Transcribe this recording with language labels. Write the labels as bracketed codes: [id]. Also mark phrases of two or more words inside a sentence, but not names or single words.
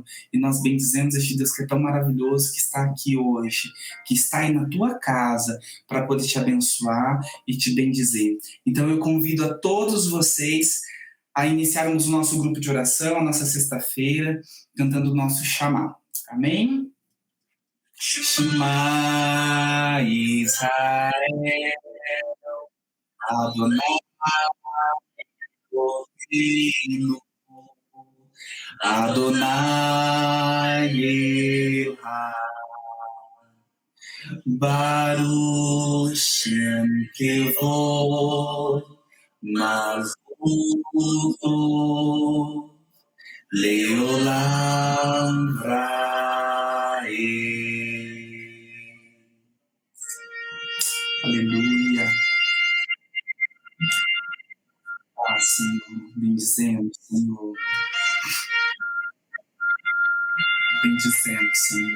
[pt] E nós bendizemos este Deus que é tão maravilhoso, que está aqui hoje, que está aí na tua casa, para poder te abençoar e te bendizer. Então eu convido a todos vocês a iniciarmos o nosso grupo de oração, a nossa sexta-feira, cantando o nosso Shamá. Amém? [he] שמע ישראל אדוני אלוהינו אדוני אלוהי, ברוך שם כבוד מלכותו לעולם ועד. [pt] Aleluia. Ah, Senhor, bendizemos, Senhor. Bendizemos, Senhor.